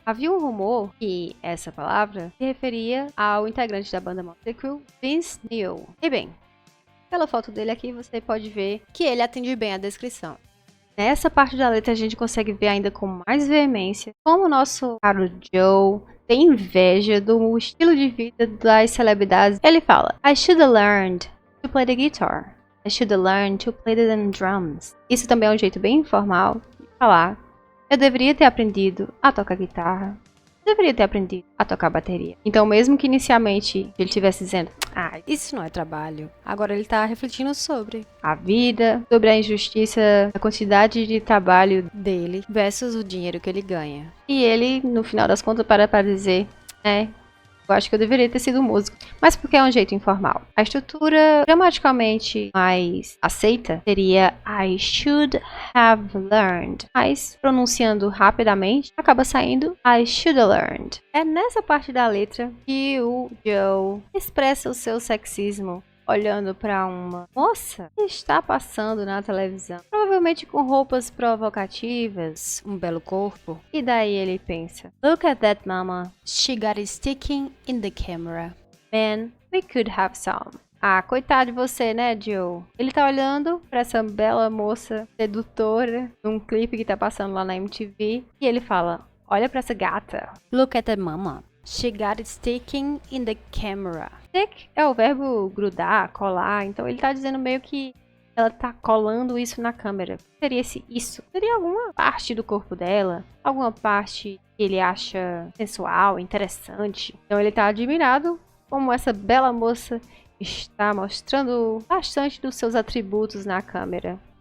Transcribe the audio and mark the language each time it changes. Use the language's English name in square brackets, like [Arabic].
[Portuguese] Havia um rumor que essa palavra se referia ao integrante da banda Motley Crue, Vince Neil. E bem, pela foto dele aqui você pode ver que ele atende bem a descrição. Nessa parte da letra a gente consegue ver ainda com mais veemência como o nosso caro Joe tem inveja do estilo de vida das celebridades. Ele fala: [English] I should have learned to play the guitar. I should have learned to play the drums. [Portuguese] Isso também é um jeito bem informal de falar: eu deveria ter aprendido a tocar guitarra. Eu deveria ter aprendido a tocar bateria. Então, mesmo que inicialmente ele estivesse dizendo: isso não é trabalho, agora ele tá refletindo sobre a vida, sobre a injustiça, a quantidade de trabalho dele versus o dinheiro que ele ganha. E ele, no final das contas, para dizer: eu acho que eu deveria ter sido músico. Mas porque é um jeito informal. A estrutura gramaticalmente mais aceita seria [English] I should have learned. [Portuguese] Mas, pronunciando rapidamente, acaba saindo [English] I should have learned. [Portuguese] É nessa parte da letra que o Joe expressa o seu sexismo, olhando para uma moça que está passando na televisão, provavelmente com roupas provocativas, um belo corpo. E daí ele pensa: [English] look at that mama. She got it sticking in the camera. Man, we could have some. [Portuguese] Coitado de você, né, [English] Joe? [Portuguese] Ele tá olhando pra essa bela moça sedutora num clipe que tá passando lá na MTV e ele fala: olha pra essa gata. [English] Look at that mama. She got it sticking in the camera. [Portuguese] Stick é o verbo grudar, colar. Então ele tá dizendo meio que ela tá colando isso na câmera. Seria isso? Seria alguma parte do corpo dela? Alguma parte que ele acha sensual, interessante? Então ele tá admirado como essa bela moça está mostrando bastante dos seus atributos na câmera.